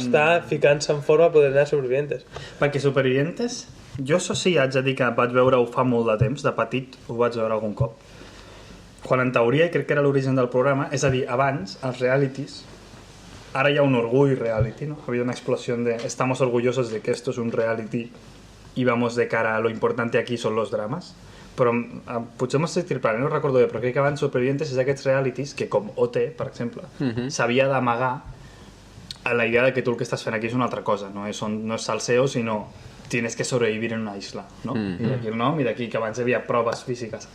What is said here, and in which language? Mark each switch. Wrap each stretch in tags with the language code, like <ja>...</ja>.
<ca>està ficant-se en forma a poder anar a Supervivientes. Perquè Supervivientes, jo això sí, haig de dir que vaig veure-ho fa molt de temps, de petit ho vaig veure algun cop. Quan en teoria, i crec que era l'origen del programa, és a dir, abans, els realities, ara hi ha un orgull reality, ¿no?</ca> <es>Ha habido una explosión de estamos orgullosos de que esto es un reality y vamos de cara a lo importante aquí son los dramas.</es> <ca>Però potser m'estic triplant, no recordo bé, però crec que abans Supervivientes és d'aquests realities que, com OT, per exemple, s'havia d'amagar a la idea de que tu el que estàs fent aquí és una altra cosa, no és salseo, sinó</ca> <es>tienes que sobrevivir en una isla,</es> <ca>no? I d'aquí el nom, i d'aquí que abans hi havia proves físiques.</ca>